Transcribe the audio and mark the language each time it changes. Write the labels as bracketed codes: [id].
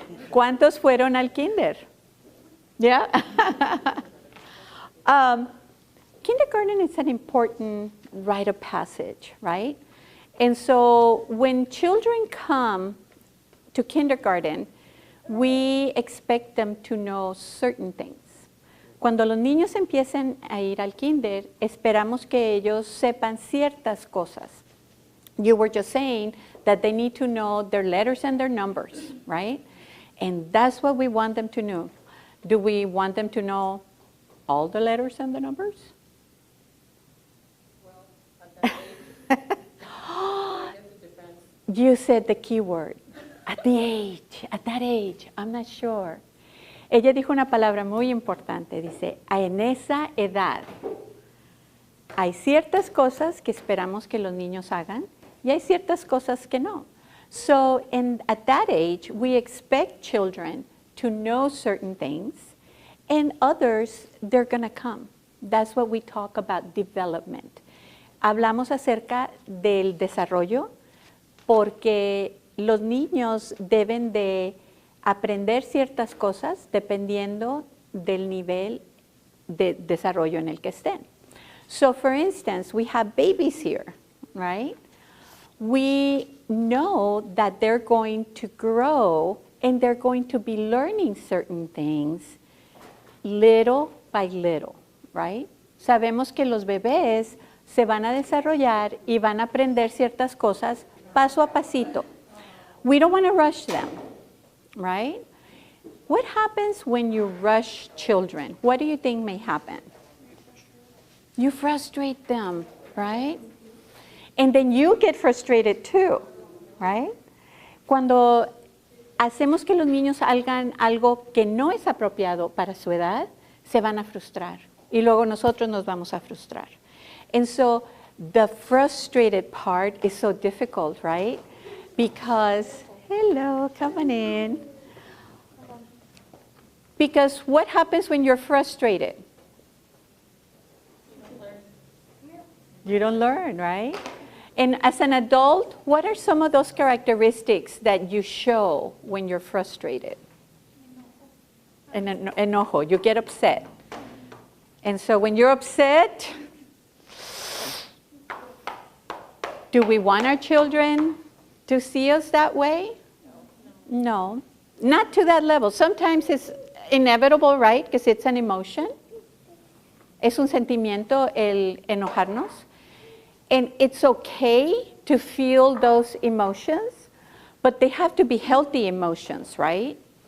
[es] ¿Cuántos fueron al kinder? [en] Yeah. Kindergarten is an important rite of passage, right? And so when children come to kindergarten, we expect them to know certain things. [es] Cuando los niños empiecen a ir al kinder, esperamos que ellos sepan ciertas cosas. [en] You were just saying that they need to know their letters and their numbers, right? And that's what we want them to know. Do we want them to know all the letters and the numbers? well, at that age, I guess it depends. You said the key word. At that age, I'm not sure. [es] Ella dijo una palabra muy importante, dice, en esa edad. Hay ciertas cosas que esperamos que los niños hagan y hay ciertas cosas que no. [en] So at that age, we expect children to know certain things, and others, they're going to come. That's what we talk about development. [es] Hablamos acerca del desarrollo porque los niños deben de aprender ciertas cosas dependiendo del nivel de desarrollo en el que estén. [en] So for instance, we have babies here, right? We know that they're going to grow and they're going to be learning certain things little by little, right? [es] Sabemos que los bebés se van a desarrollar y van a aprender ciertas cosas paso a pasito. [en] We don't want to rush them, right? What happens when you rush children? What do you think may happen? You frustrate them, right? And then you get frustrated too, right? [es] Cuando hacemos que los niños hagan algo que no es apropiado para su edad, se van a frustrar. Y luego nosotros nos vamos a frustrar. [en] And so the frustrated part is so difficult, right? Because, hello, come on in. Because what happens when you're frustrated? You don't learn, right? And as an adult, what are some of those characteristics that you show when you're frustrated? Enojo, you get upset. And so when you're upset, do we want our children to see us that way? No, not to that level. Sometimes it's inevitable, right? Because it's an emotion. [es] Es un sentimiento el enojarnos. [en] And it's okay to feel those emotions, but they have to be healthy emotions, right?